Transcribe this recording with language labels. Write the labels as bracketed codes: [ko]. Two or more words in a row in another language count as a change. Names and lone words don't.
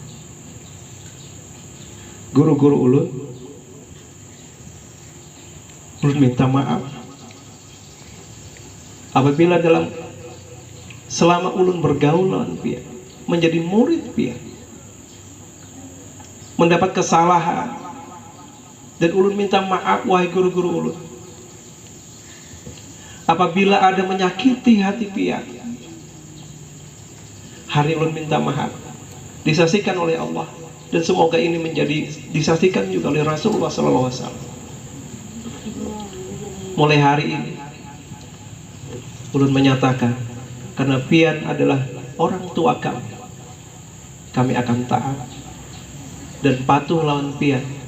[id] Guru-guru ulun minta maaf apabila selama ulun bergaul dengan pian, menjadi murid pian, mendapat kesalahan. Dan ulun minta maaf wahai guru-guru ulun apabila ada menyakiti hati pian. Hari ulun minta maaf disaksikan oleh Allah, dan semoga ini menjadi disaksikan juga oleh Rasulullah SAW. Mulai hari ini ulun menyatakan, karena pian adalah orang tua kami akan taat dan patuh lawan pian.